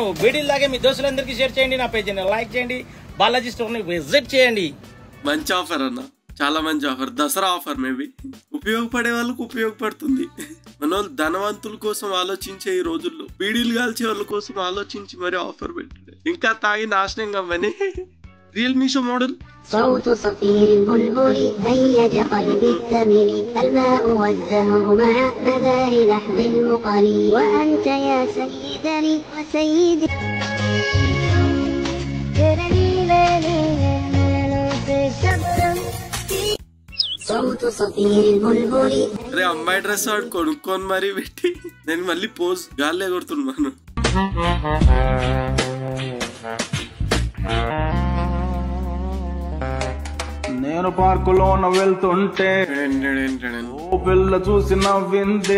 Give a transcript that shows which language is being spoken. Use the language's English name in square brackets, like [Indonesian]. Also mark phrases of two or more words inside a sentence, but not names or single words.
[Telugu] బీడీలాగే మీ దోస్తులందరికీ షేర్ చేయండి. నా పేజీని లైక్ చేయండి. బాలాజీ స్టోర్ ని విజిట్ చేయండి. మంచి ఆఫర్ అన్న, చాలా మంచి ఆఫర్. దసరా ఆఫర్. మేబీ ఉపయోగపడే వాళ్ళకు ఉపయోగపడుతుంది. మన వాళ్ళు ధనవంతుల కోసం ఆలోచించే ఈ రోజుల్లో బీడీలు కాల్చే వాళ్ళ కోసం ఆలోచించి మరి ఆఫర్ పెట్టాడు. ఇంకా తాగి నాశనం కమ్మని. రియల్మీ [English] show model. [Arabic] صوت صفير البلبل هيج قلبي الثمل الماء والزهر مع مدار لحظ المقلي وأنت يا سيدني وسيدي صوت صفير البلبل. [Telugu] అరే అమ్మాయి డ్రెస్ వాడు కొనుక్కొని మరీ పెట్టి నేను మళ్ళీ పోజ్ గాల్లే కొడుతున్నాను. నేను పార్కులోన వెళ్తుంటే ఓ పిల్ల చూసి నవ్విందే.